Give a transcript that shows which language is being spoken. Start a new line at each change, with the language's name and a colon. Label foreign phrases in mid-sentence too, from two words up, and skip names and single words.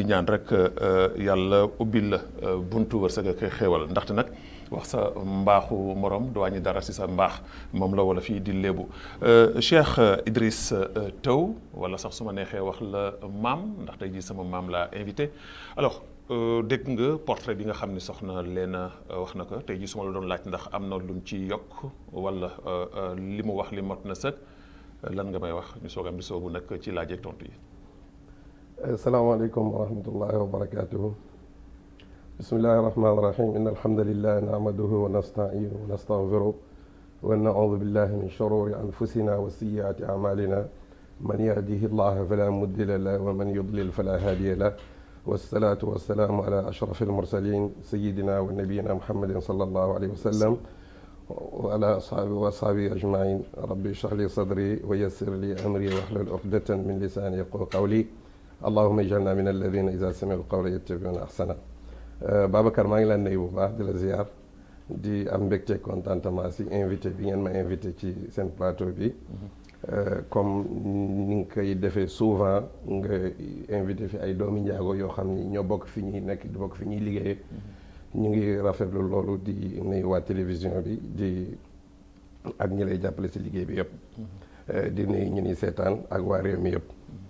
Wolof: ñaan rek yàlla ubbil la buntu wërsëg ak xéewal ndaxte nag wax sa mbaaxu morom du wàññi dara si sa mbaax moom la wala fii di léebu Cheikh Idriss Taw wala sax su ma neexee wax la maam ndax tey jii sama maam laa
French: invité alors
Wolof: dégg nga portrait bi nga xam ni soxna Léna wax na ko tey jii su ma la doon laaj ndax am na luñ ci yokk wala li mu wax li mot na sëg lan nga may wax ñu soog am di soobu nag ci laaj ak tontu yi.
Arabic: السلام عليكم ورحمة الله وبركاته. بسم الله الرحمن الرحيم إن الحمد لله نحمده ونستعينه ونستغفره ونعوذ بالله من شرور أنفسنا وسيئات أعمالنا من يهده الله فلا مضل له ومن يضلل فلا هادي له والصلاة والسلام على أشرف المرسلين سيدنا ونبينا محمد صلى الله عليه وسلم وعلى أصحابه أجمعين رب اشرح لي صدري ويسر لي أمري واحلل عقدة من لساني يفقهوا قولي اللهم اجعلنا من الذين إذا سمعوا القول يتبعون أحسنه.
Wolof: Babacar maa ngi leen nuyu bu baax di la ziar di am mbégte contentement si invité bi ngeen ma invité ci seen plateau bi comme ni nga koy defee souvent nga invité fi ay doomi njaago yoo xam ni ñoo bokk fi ñuy nekk di bokk fi ñuy liggéeyee ñu ngi rafetlu loolu di nuyu waa télévision bi di ak ñi lay jàppale si liggéey bi yëpp di nuyu ñu ni seetaan ak waa réew mi yëpp.